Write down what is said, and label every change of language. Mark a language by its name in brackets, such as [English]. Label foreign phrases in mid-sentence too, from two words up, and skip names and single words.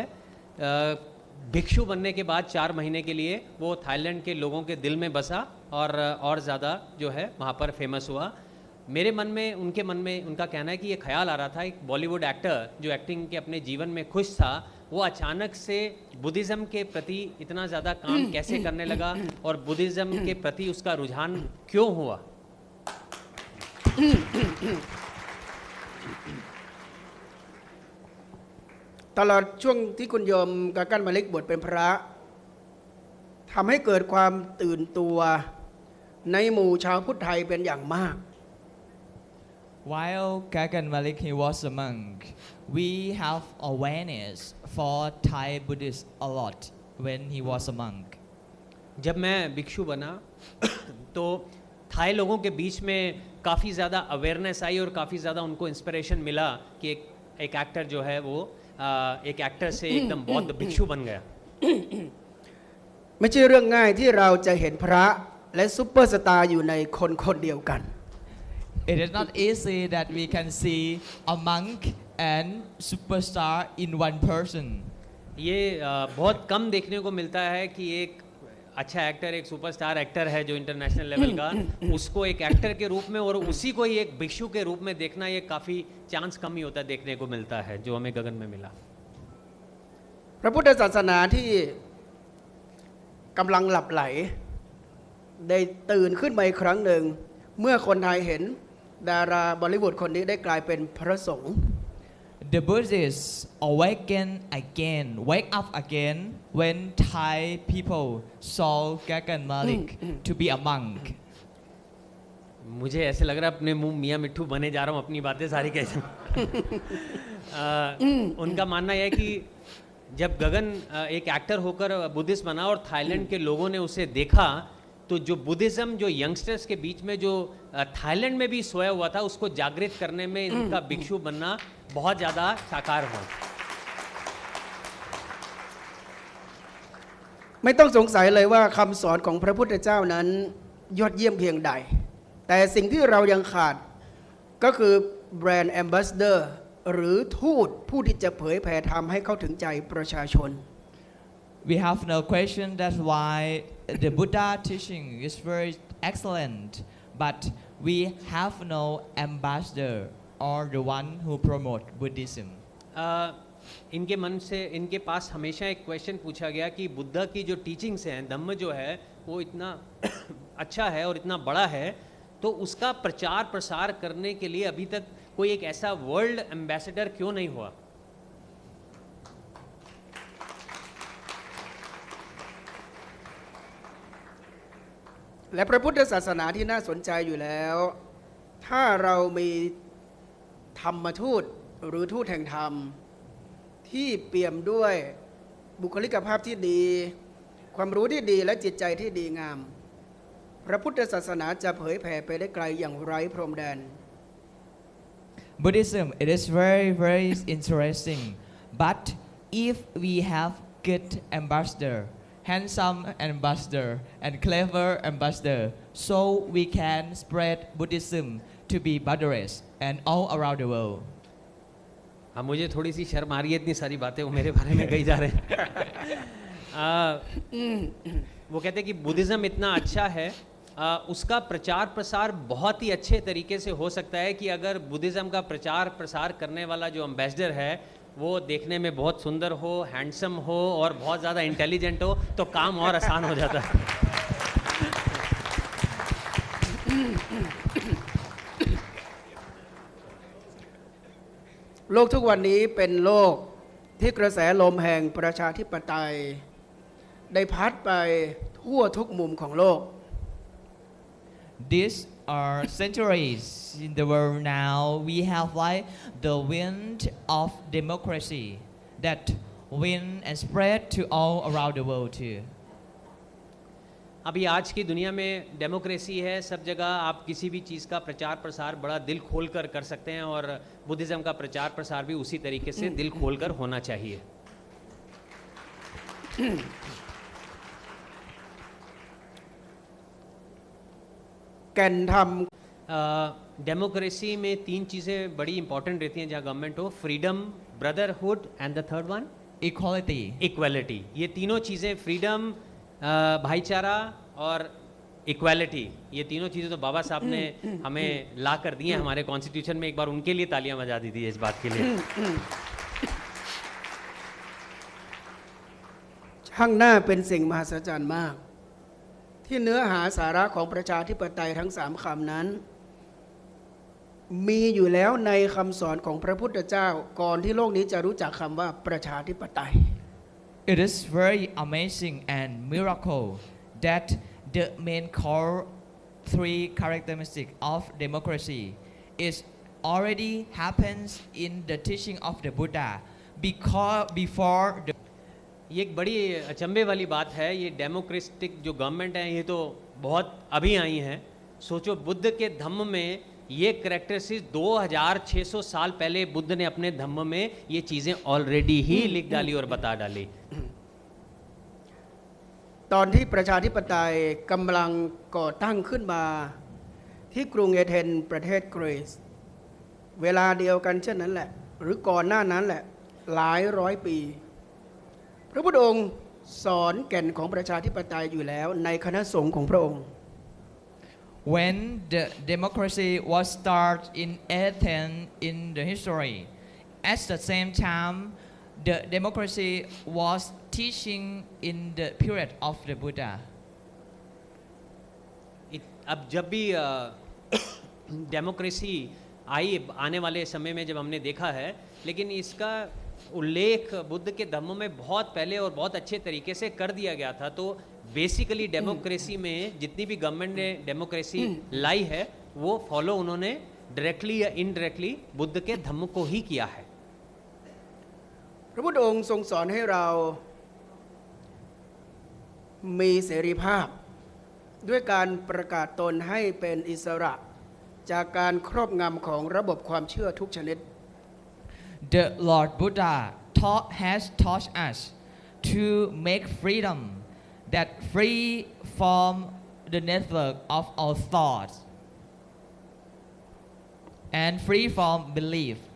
[Hindi] भिक्षु बनने के बाद 4 महीने के लिए वो थाईलैंड के लोगों के दिल में बसा और ज़्यादा जो है वहाँ पर फेमस हुआ. मेरे मन में उनके मन में उनका कहना है कि ये ख्याल आ रहा था एक बॉलीवुड एक्टर जो एक्टिंग के अपने जीवन में खुश था वो अचानक से बुद्धिज़्म के प्रति इतना ज़्यादा काम कैसे करने लगा और बुद्धिज़्म के प्रति उसका रुझान क्यों हुआ. [Thai] ตลอดช่วงที่คุณโยมกากันมาลิกบวชเป็นพระทำให้เกิดความตื่นตัวในหมู่ชาวพุทธไทยเป็นอย่างมาก [English] While Gagan Malik he was a monk, we have awareness for Thai Buddhists a lot when he was a monk. [Hindi] जब मैं भिक्षु बना तो थाई लोगों के बीच में काफ़ी ज़्यादा अवेयरनेस आई और काफ़ी ज़्यादा उनको इंस्पिरेशन मिला कि एक एक्टर जो है वो एक एक्टर से एकदम बौद्ध भिक्षु बन गया. [Thai] ไม่ใช่เรื่องง่ายที่เราจะเห็นพระและซุปเปอร์สตาร์อยู่ในคนคนเดียวกัน [English] It is not easy that we can see a monk and superstar in one person. [Hindi] ये बहुत कम देखने को मिलता है कि एक अच्छा एक्टर एक [English] superstar actor [Hindi] है जो [English] international level [Hindi] का उसको एक एक्टर के रूप में और उसी को ही एक भिक्षु के रूप में देखना ये काफ़ी चांस कम ही होता है देखने को मिलता है जो हमें गगन में मिला. [Thai] พระพุทธศาสนาที่กำลังหลับไหลได้ตื่นขึ้นมาอีกครั้งหนึ่งเมื่อคนไทยเห็นดาราบอลลีวูดคนนี้ได้กลายเป็นพระสงฆ์ [English] The Buddhists wake up again when Thai people saw Gagan Malik to be a monk. [Hindi] मुझे ऐसे लग रहा है अपने मुंह मियाँ मिट्ठू बने जा रहा हूँ अपनी बातें सारी कैसे. उनका मानना यह है कि जब गगन एक एक्टर होकर बुद्धिस्ट बना और थाईलैंड के लोगों ने उसे देखा तो जो बुद्धिज़्म जो यंगस्टर्स के बीच में जो थाईलैंड में भी सोया हुआ था उसको जागृत करने में इनका भिक्षु बनना बहुत ज़्यादा साकार हुआ. [Thai] ไม่ต้องสงสัยเลยว่าคำสอนของพระพุทธเจ้านั้นยอดเยี่ยมเพียงใดแต่สิ่งที่เรายังขาดก็คือ [English] brand ambassador [Thai] หรือทูตผู้ที่จะเผยแผ่ธรรมให้เข้าถึงใจประชาชน [English] We have no question that's why the Buddha teaching is very excellent, but we have no ambassador or the one who promote Buddhism. [Hindi] इनके मन से, इनके पास हमेशा एक क्वेश्चन पूछा गया कि बुद्धा की जो टीचिंग्स हैं, धम्म जो है वो इतना अच्छा है और इतना बड़ा है, तो उसका प्रचार प्रसार करने के लिए अभी तक कोई एक ऐसा [English] world ambassador [Hindi] क्यों नहीं हुआ? [Thai] และพระพุทธศาสนาที่น่าสนใจอยู่แล้ว ถ้าเรามีธรรมทูตหรือทูตแห่งธรรมที่เปี่ยมด้วยบุคลิกภาพที่ดี ความรู้ที่ดีและจิตใจที่ดีงาม พระพุทธศาสนาจะเผยแผ่ไปได้ไกลอย่างไร้พรมแดน [English] Buddhism, it is very, very interesting. But if we have good ambassador, handsome ambassador, and clever ambassador, so we can spread Buddhism to be boundless and all around the world. [Hindi] हाँ, मुझे थोड़ी सी शर्म आ रही है, इतनी सारी बातें वो मेरे बारे में कही जा रहे हैं। वो कहते हैं कि बुद्धिज़्म इतना अच्छा है, उसका प्रचार प्रसार बहुत ही अच्छे तरीके से हो सकता है कि अगर बुद्धिज़्म का प्रचार प्रसार करने वाला जो एम्बेसडर है वो देखने में बहुत सुंदर हो, हैंडसम हो और बहुत ज़्यादा इंटेलिजेंट हो, तो काम और आसान हो जाता है। [Thai] โลกทุกวันนี้เป็นโลกที่กระแสลมแห่งประชาธิปไตยได้พัดไปทั่วทุกมุมของโลก [English] These are centuries in the world now. We have like the wind of democracy that wind and spread to all around the world too. [Hindi] अभी आज की दुनिया में डेमोक्रेसी है, सब जगह आप किसी भी चीज़ का प्रचार प्रसार बड़ा दिल खोलकर कर सकते हैं और बुद्धिज़्म का प्रचार प्रसार भी उसी तरीके से दिल खोलकर होना चाहिए। डेमोक्रेसी में तीन चीज़ें बड़ी इंपॉर्टेंट रहती हैं जहाँ गवर्नमेंट हो, [English] freedom, brotherhood and the third one [Hindi] Equality. इक्वालिटी। ये तीनों चीज़ें, फ्रीडम, भाईचारा और इक्वालिटी, ये तीनों चीज़ें तो बाबा साहब ने हमें ला कर दी हैं हमारे कॉन्स्टिट्यूशन में। एक बार उनके लिए तालियां बजा दी थी इस बात के लिए। [Thai] ข้างหน้าเป็นสิ่งมหัศจรรย์มาก ที่เนื้อหาสาระของประชาธิปไตยทั้ง3คำนั้น มีอยู่แล้วในคำสอนของพระพุทธเจ้าก่อนที่โลกนี้จะรู้จักคำว่าประชาธิปไตย [English] It is very amazing and miracle that the main core three characteristics of democracy is already happens in the teaching of the Buddha because before the [Hindi] ये एक बड़ी अचंभे वाली बात है, ये डेमोक्रेटिक जो गवर्नमेंट है ये तो बहुत अभी आई हैं। सोचो बुद्ध के धम्म में ये कैरेक्टरिस्टिक्स 2600 साल पहले बुद्ध ने अपने धम्म में ये चीज़ें ऑलरेडी ही लिख डाली और बता डाली। [Thai] ตอนที่ประชาธิปไตยกำลังก่อตั้งขึ้นมาที่กรุงเอเธนส์ประเทศกรีซเวลาเดียวกันเช่นนั้นแหละหรือก่อนหน้านั้นแหละหลายร้อยปี พระพุทธองค์สอนแก่นของประชาธิปไตยอยู่แล้วในคณะสงฆ์ของพระองค์ [English] when the democracy was started in Athens in the history, at the same time the democracy was teaching in the period of the Buddha. [Hindi] अब जब भी डेमोक्रेसी आई आने वाले समय में जब हमने देखा है, लेकिन इसका उल्लेख बुद्ध के धम्म में बहुत पहले और बहुत अच्छे तरीके से कर दिया गया था। तो बेसिकली डेमोक्रेसी में जितनी भी गवर्नमेंट ने डेमोक्रेसी लाई है वो फॉलो उन्होंने डायरेक्टली या इनडायरेक्टली बुद्ध के धम्म को ही किया है। [Thai] พระพุทธองค์ทรงสอนให้เรามีเสรีภาพด้วยการประกาศตนให้เป็นอิสระจากการครอบงำของระบบความเชื่อทุกชนิด [English] The Lord Buddha has taught us to make freedom that free from the network of our thoughts and free from belief.